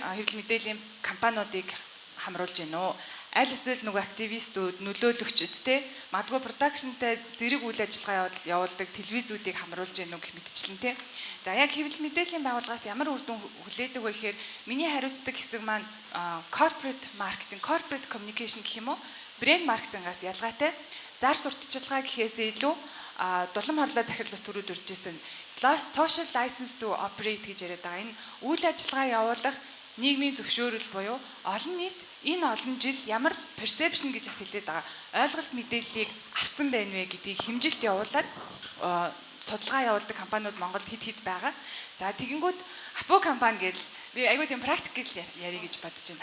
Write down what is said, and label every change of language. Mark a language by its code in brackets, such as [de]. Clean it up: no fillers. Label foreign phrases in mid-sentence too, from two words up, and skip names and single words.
[mn] Тэр хэвлэл мэдээллийн компаниудыг хамруулж гинөө. аль эсвэл нөгөө активистүүд, нөлөөлөгчд те магадгүй продакшнтай зэрэг үйл ажиллагаа явуулдаг телевизүүдийг хамруулж яах гэх мэтчлэн те. За яг хэвлэл мэдээллийн байгууллагаас ямар үр дүн хүлээдэг вэ гэхээр миний хариуцдаг хэсэг маань [en] corporate marketing, corporate communication [mn] гэх юм уу? Брэнд маркетингаас ялгаатай. Зар сурталчилгаа гэхээсээ илүү дулам хорлоо захирлаас төрүүд үржсэн [en] social license to operate [mn] гэж яриад байгаа. Энэ үйл ажиллагаа явуулах нийгмийн зөвшөөрөл буюу олон нийт энэ олон жил ямар perception гэж бас хэлээд байгаа. Ойлголт мэдээллийг авсан байна вэ гэдгийг хэмжилт явуулаад судалгаа явуулдаг компаниуд Монголд хэд байгаа. За тэгэнгүүт Апу компани гэж би айгүй тийм практикл ярих гэж бодож байна.